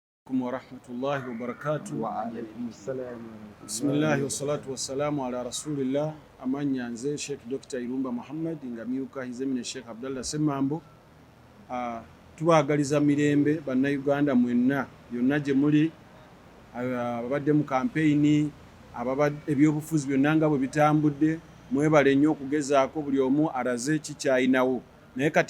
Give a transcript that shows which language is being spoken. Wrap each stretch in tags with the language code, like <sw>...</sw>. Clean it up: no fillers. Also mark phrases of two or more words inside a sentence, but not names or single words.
<ar>عليكم ورحمة الله وبركاته. وعليكم السلام. بسم الله والصلاة والسلام على رسول الله.</ar> <lg>Amanya nze Sheikh Dr. Irumba Muhammad ngamiuka hizemine Sheikh Abdallah Semambo. Tubagaliza mirembe bannayuganda mwenna byonna gye muli ababadde mu campaign ababadde ebyobufuzi byonna nga bwe bitambudde mwebale nnyo okugezaako buli omu araze kikyayinawo naye kati</lg>